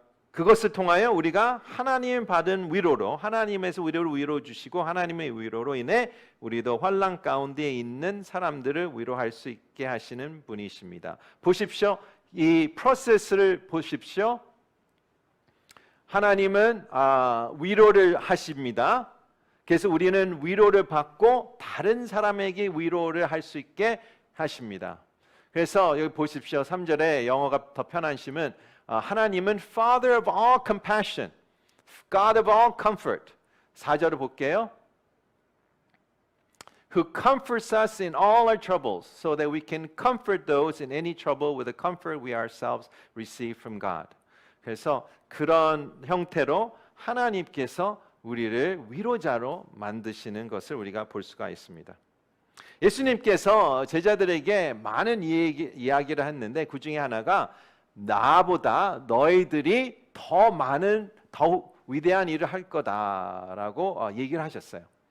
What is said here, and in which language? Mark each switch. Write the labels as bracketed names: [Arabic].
[Korean] 그것을 통하여 우리가 하나님 받은 위로로, 하나님에서 우리를 위로 주시고 하나님의 위로로 인해 우리도 환난 가운데 있는 사람들을 위로할 수 있게 하시는 분이십니다. 보십시오. 이 프로세스를 보십시오. 하나님은 위로를 하십니다. 그래서 우리는 위로를 받고 다른 사람에게 위로를 할 수 있게 하십니다. 그래서 여기 보십시오. 3절에 영어가 더 편한 심은 하나님은 [English] Father of all compassion, God of all comfort. [Korean] 4절을 볼게요. [English] Who comforts us in all our troubles, so that we can comfort those in any trouble with the comfort we ourselves receive from God. [Korean] 그래서 그런 형태로 하나님께서 우리를 위로자로 만드시는 것을 우리가 볼 수가 있습니다. 예수님께서 제자들에게 많은 이야기를 했는데 그 중에 하나가 나보다 너희들이 더 많은, 더 위대한 일을 할 거다라고 얘기를 하셨어요.